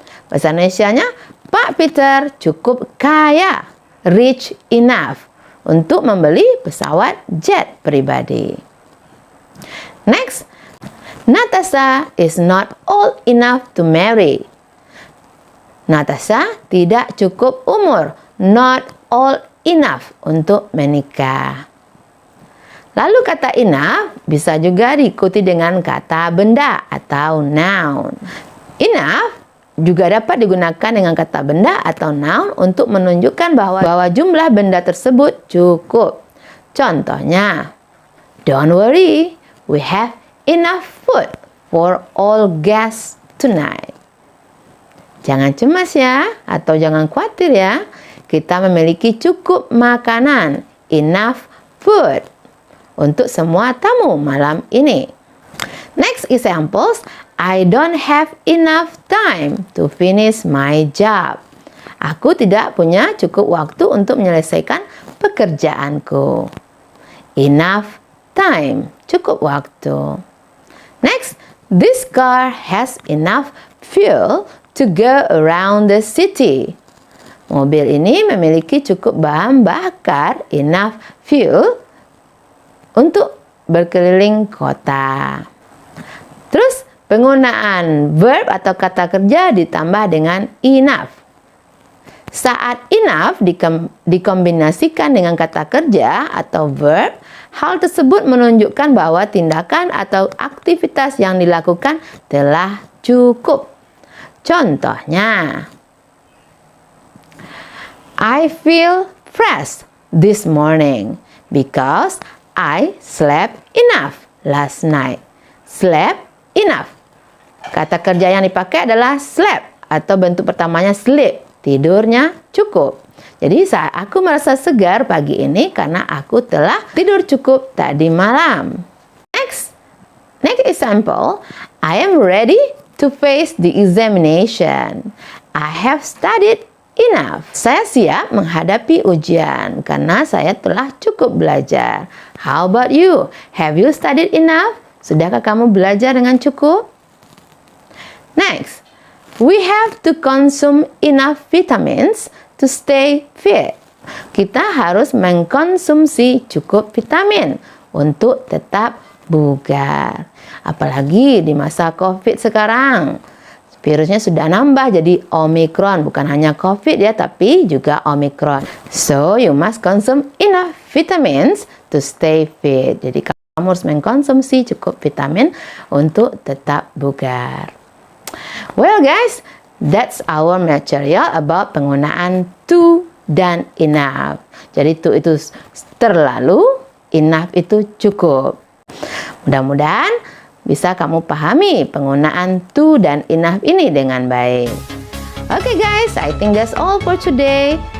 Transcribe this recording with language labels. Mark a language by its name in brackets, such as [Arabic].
[Indonesian] Bahasa Indonesianya, Pak Peter cukup kaya. [English] Rich enough [Indonesian] untuk membeli pesawat jet pribadi. [English] Next, Natasha is not old enough to marry. [Indonesian] Natasha tidak cukup umur, [English] not old enough [Indonesian] untuk menikah. Lalu kata enough bisa juga diikuti dengan kata benda atau noun. Enough juga dapat digunakan dengan kata benda atau noun untuk menunjukkan bahwa jumlah benda tersebut cukup. [English] Contohnya, don't worry, we have enough food for all guests tonight. [Indonesian] Jangan cemas ya, atau jangan khawatir ya, kita memiliki cukup makanan, [English] enough food, [Indonesian] untuk semua tamu malam ini. [English] Next examples, I don't have enough time to finish my job. [Indonesian] Aku tidak punya cukup waktu untuk menyelesaikan pekerjaanku. [English] Enough time, [Indonesian] cukup waktu. [English] Next, this car has enough fuel to go around the city. [Indonesian] Mobil ini memiliki cukup bahan bakar, [English] enough fuel, [Indonesian] untuk berkeliling kota. Terus penggunaan verb atau kata kerja ditambah dengan enough. Saat enough dikombinasikan dengan kata kerja atau verb, hal tersebut menunjukkan bahwa tindakan atau aktivitas yang dilakukan telah cukup. [English] Contohnya, I feel fresh this morning because I slept enough last night. Slept enough. [Indonesian] Kata kerja yang dipakai adalah slept atau bentuk pertamanya sleep. Tidurnya cukup. Jadi aku merasa segar pagi ini karena aku telah tidur cukup tadi malam. [English] Next example, I am ready to face the examination. I have studied enough. [Indonesian] Saya siap menghadapi ujian karena saya telah cukup belajar. [English] How about you? Have you studied enough? [Indonesian] Sudahkah kamu belajar dengan cukup? Next, we have to consume enough vitamins to stay fit. Kita harus mengkonsumsi cukup vitamin untuk tetap bugar. Apalagi di masa COVID sekarang. Virusnya sudah nambah jadi Omicron. Bukan hanya COVID ya, tapi juga Omicron. [English] So, you must consume enough vitamins to stay fit. [Indonesian] Jadi, kamu harus mengkonsumsi cukup vitamin untuk tetap bugar. [English] Well guys, that's our material about [Indonesian] penggunaan to dan enough. Jadi to itu terlalu, enough itu cukup. Mudah-mudahan bisa kamu pahami penggunaan to dan enough ini dengan baik. [English] Oke guys, I think that's all for today.